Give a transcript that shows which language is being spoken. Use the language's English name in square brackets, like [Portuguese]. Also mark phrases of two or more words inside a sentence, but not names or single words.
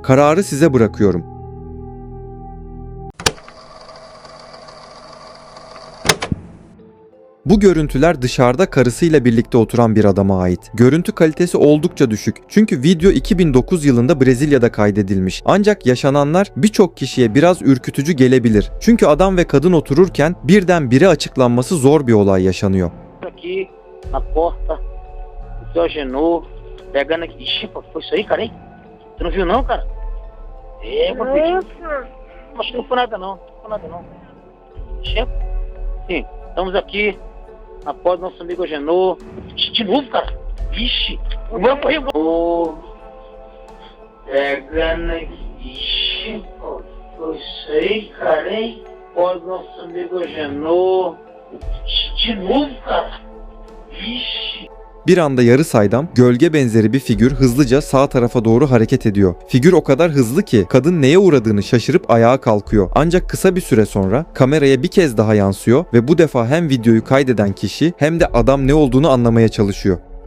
[Turkish] Kararı size bırakıyorum. Bu görüntüler dışarıda karısıyla birlikte oturan bir adama ait. Görüntü kalitesi oldukça düşük. Çünkü video 2009 yılında Brezilya'da kaydedilmiş. Ancak yaşananlar birçok kişiye biraz ürkütücü gelebilir. Çünkü adam ve kadın otururken birdenbire açıklanması zor bir olay yaşanıyor. [Portuguese] Aqui na porta, o seu Agenor pegando aqui. Ixi, pô, foi isso aí, cara, hein? Tu não viu não, cara? Papi. Acho que não foi nada não, não foi nada não. Ixi, sim, estamos aqui na porta do nosso amigo Agenor. Ixi, de novo, cara? Ixi, vamos correr, vamos. Pegando aqui. Ixi, pô, foi isso aí, cara, hein? Porta do nosso amigo Agenor. Ixi, de novo, cara? Ixi. [Turkish] Bir anda yarı saydam, gölge benzeri bir figür hızlıca sağ tarafa doğru hareket ediyor. Figür o kadar hızlı ki kadın neye uğradığını şaşırıp ayağa kalkıyor. Ancak kısa bir süre sonra kameraya bir kez daha yansıyor ve bu defa hem videoyu kaydeden kişi hem de adam ne olduğunu anlamaya çalışıyor.